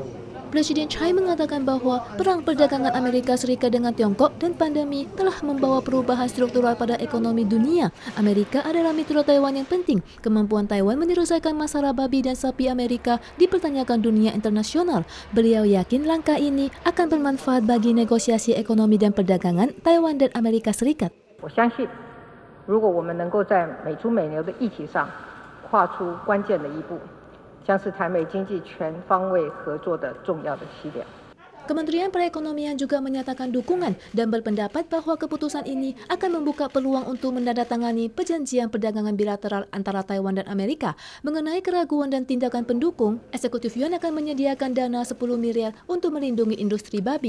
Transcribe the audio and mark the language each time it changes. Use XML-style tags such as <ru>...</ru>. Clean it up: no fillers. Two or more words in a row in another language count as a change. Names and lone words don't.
<id>Presiden Tsai mengatakan bahwa perang perdagangan Amerika Serikat dengan Tiongkok dan pandemi telah membawa perubahan struktural pada ekonomi dunia. Amerika adalah mitra Taiwan yang penting. Kemampuan Taiwan menyelesaikan masalah babi dan sapi Amerika dipertanyakan dunia internasional. Beliau yakin langkah ini akan bermanfaat bagi negosiasi ekonomi dan perdagangan Taiwan dan Amerika Serikat.</id> <zh>我相信，如果我们能够在美猪美牛的议题上跨出关键的一步，将是台美经济全方位合作的重要的起点。</zh> <id>Kementerian Perekonomian juga menyatakan dukungan dan berpendapat bahwa keputusan ini akan membuka peluang untuk menandatangani perjanjian perdagangan bilateral antara Taiwan dan Amerika. Mengenai keraguan dan tindakan pendukung, Eksekutif Yuan akan menyediakan dana 10 miliar untuk melindungi industri babi.</id>